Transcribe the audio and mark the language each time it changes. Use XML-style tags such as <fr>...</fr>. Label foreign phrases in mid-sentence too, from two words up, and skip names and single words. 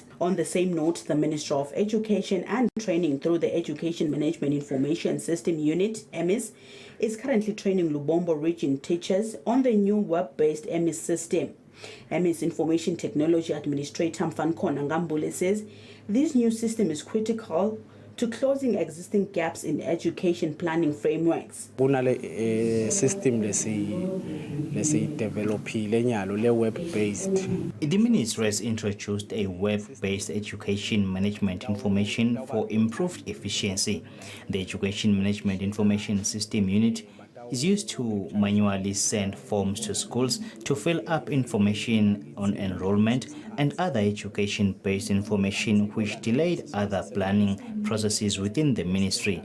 <en>On the same note, the Ministry of Education and Training, through the Education Management Information System Unit, EMIS, is currently training Lubombo region teachers on the new web-based EMIS system. EMIS Information Technology Administrator Mfanukwana Nkambule says this new system is critical to closing existing gaps in education planning frameworks.</en> <ss>System developile nyalo le web-based.</ss> <en>The ministry has introduced a web-based education management information for improved efficiency. The Education Management Information System Unit is used to manually send forms to schools to fill up information on enrollment and other education-based information which delayed other planning processes within the ministry.</en>